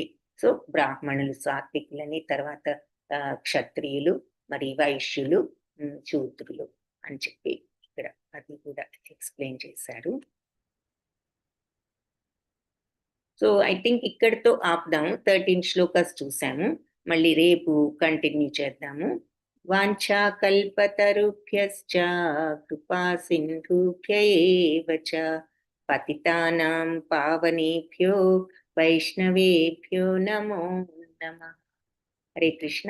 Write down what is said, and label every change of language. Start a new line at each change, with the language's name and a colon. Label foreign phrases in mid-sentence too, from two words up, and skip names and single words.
Telugu: సో బ్రాహ్మణులు, సాత్వికులని, తర్వాత క్షత్రియులు, మరి వైశ్యులు, శూద్రులు అని చెప్పి ఇక్కడ అది కూడా ఎక్స్ప్లెయిన్ చేశారు.
English: so I think
Telugu: ఇక్కడితో ఆపుదాము. 13 శ్లోకాస్ చూసాము, మళ్ళీ రేపు కంటిన్యూ చేద్దాము.
Sanskrit: వాంఛా కల్పతరుభ్యశ్చ కృపా సింధుభ్య ఏవ చ పతితానాం పావనేభ్యో వైష్ణవేభ్యో నమో నమః. హరే కృష్ణ.